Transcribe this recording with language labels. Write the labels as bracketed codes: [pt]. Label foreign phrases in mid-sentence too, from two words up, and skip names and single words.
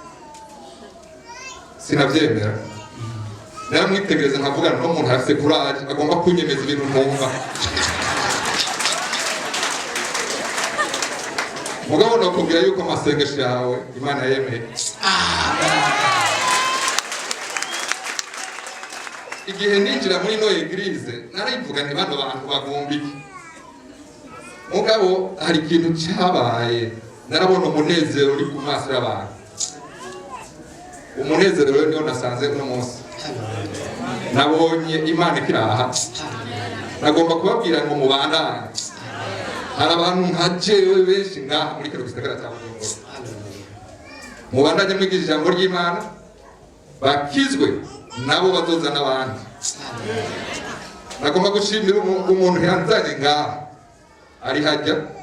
[rn] sinabyemera naramwitegereza nkavugana n'umuntu afite kuraje agomba kunyemeza ibintu ntumva mugabo nakubwira yuko amasengesho yawe Imana yemeye igihe ninjira muri no eglise narivuga nti bano bantu bagumbike mugabo hari ikintu cyabaye narabona umunezero uri ku maso y'abantu umunezero rero niyo nasanze uno munsi nabonye Imana ikiraha nagomba kubabwira ngo mubandane hari abantu nka jewe benshi ngaha muri kino gisagara cya Bujumbura mubandanye mwigisha ijambo ry'Imana bakizwe nabo bazozana abandi nagomba gushimira umuntu yanzanye ngaha ari hajya